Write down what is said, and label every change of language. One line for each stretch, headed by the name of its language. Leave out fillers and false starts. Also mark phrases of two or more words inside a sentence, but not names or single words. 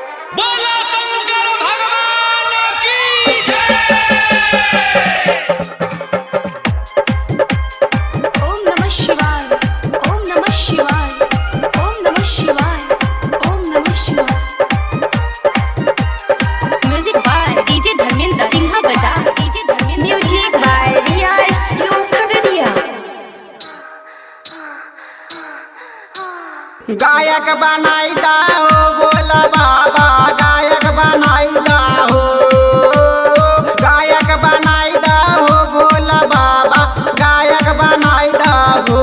Bhojpuri: बोला शंकर भगवान की जय।
Sanskrit: ओम नमः शिवाय, ओम नमः शिवाय, ओम नमः शिवाय, ओम नमः शिवाय।
English: music by DJ धर्मेंद्र सिंहा बजा, डीजे धर्मेंद्र। music by रिया स्टूडियो खगड़िया।
Bhojpuri: गायक बनाई दा हो बोला बाबा, गायक बनाई दा हो, गायक बनाई दा हो बोला बाबा, गायक बनाई दा हो।